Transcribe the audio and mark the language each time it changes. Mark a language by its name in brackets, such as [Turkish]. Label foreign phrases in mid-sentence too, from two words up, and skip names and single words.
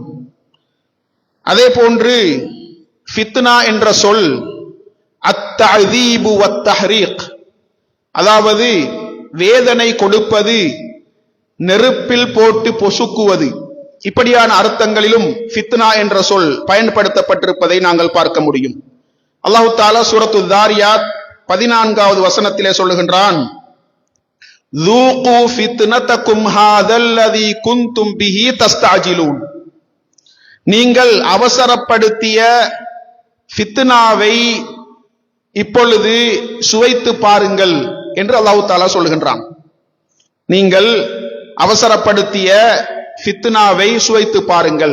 [Tamil] அதே போன்று ஃபித்னா என்ற சொல் [Arabic] التعذيب والتحريق, [Tamil] அதாவது வேதனை கொடுப்பது, நெருப்பில் போட்டு பொசுக்குவது, இப்படியான அர்த்தங்களிலும் ஃபித்னா என்ற சொல் பயன்படுத்தப்பட்டிருப்பதை நாங்கள் பார்க்க முடியும். அல்லாஹ் தஆலா சூரத்து தாரியாத் 14வது வசனத்திலே சொல்லுகின்றான், [Arabic] ذُوقُوا فِتْنَتَكُمْ هَذَا الَّذِي كُنْتُمْ بِهِ تَسْتَعْجِلُونَ, [Tamil] நீங்கள் அவசரப்படுத்திய ஃபித்னாவை இப்பொழுது சுவைத்து பாருங்கள் என்று அல்லாஹ் தஆலா சொல்லுகின்றான். நீங்கள் அவசரப்படுத்திய ஃபித்னாவை சுவைத்து பாருங்கள்.